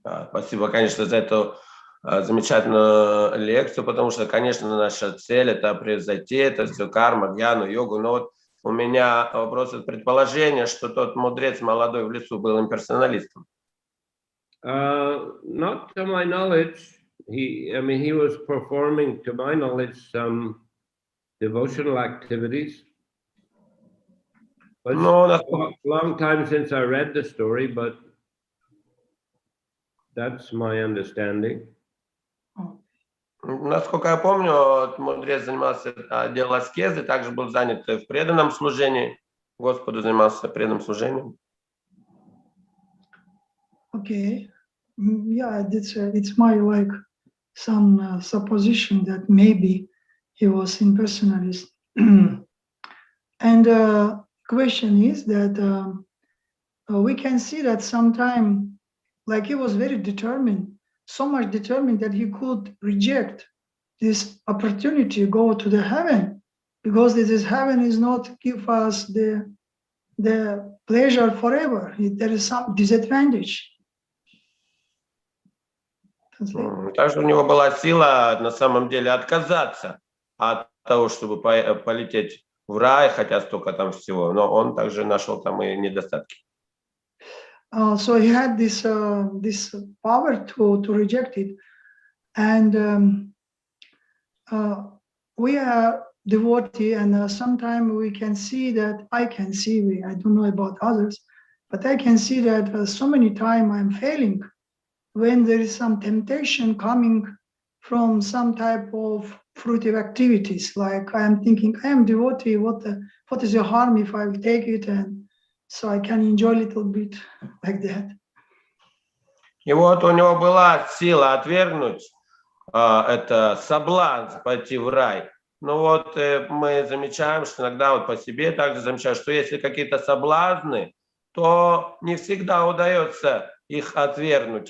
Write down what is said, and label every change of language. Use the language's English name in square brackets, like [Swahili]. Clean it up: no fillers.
[Russian] Спасибо, конечно, за эту замечательную лекцию, потому что, конечно, наша цель — это превзойти это все, карма, гьяну, йогу. Но вот у меня вопрос от предположения, что тот мудрец молодой в лесу был имперсоналистом. [English] Not to my knowledge. He was performing, to my knowledge, some devotional activities. But it's a long time since I read the story, but that's my understanding. [Russian] Насколько я помню, мудрец занимался делом аскезы, также был занят в преданном служении. Господу занимался преданным служением. [English] Okay. Yeah, it's my some supposition that maybe he was impersonalist. And question is that we can see that sometime, like, he was very determined, so much determined that he could reject this opportunity to go to the heaven, because this heaven is not give us the pleasure forever. There is some disadvantage. [Russian] Также у него была сила на самом деле отказаться от того, чтобы полететь в рай, хотя столько там всего, но он также нашел там и недостатки. [English] So he had this power to reject it, and we are devotee, and sometimes we can see that I don't know about others, but I can see that so many times I'm failing when there is some temptation coming from some type of fruitive activities. Like, I am thinking, I am devotee, what is the harm if I take it, and so I can enjoy a little bit like that. [Russian] И вот у него была сила отвергнуть это соблазн пойти в рай. Но вот мы замечаем, что иногда вот по себе также замечаем, что если какие-то соблазны, то не всегда удается их отвергнуть.